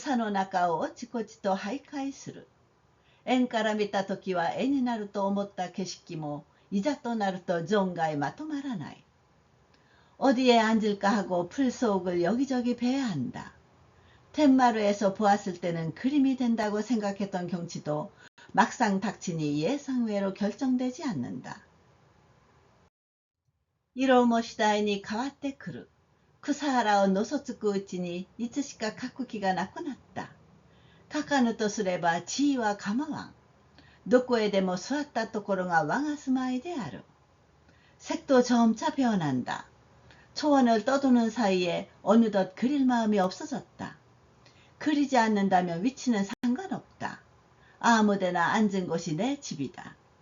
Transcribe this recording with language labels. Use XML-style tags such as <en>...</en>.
<ja>どこへ腰を据えたものかと草の中をおちこちと徘徊する。縁から見たときは絵になると思った景色もいざとなると存外まとまらない。</ja> <ko>어디에 앉을까 하고 풀 속을 여기저기 배회한다. 텐마루에서 보았을 때는 그림이 된다고 생각했던 경치도 막상 닥치니 예상외로 결정되지 않는다.</ko> <ja>色も次第に変わってくる。草原をのそつくうちにいつしか書く気がなくなった。書かぬとすれば地位は構わん。どこへでも座ったところが我が住まいである。</ja> <ko>색도 점차 변한다. 초원을 떠도는 사이에 어느덧 그릴 마음이 없어졌다. 그리지 않는다면 위치는 상관없다. 아무데나 앉은 곳이 내 집이다.</ko>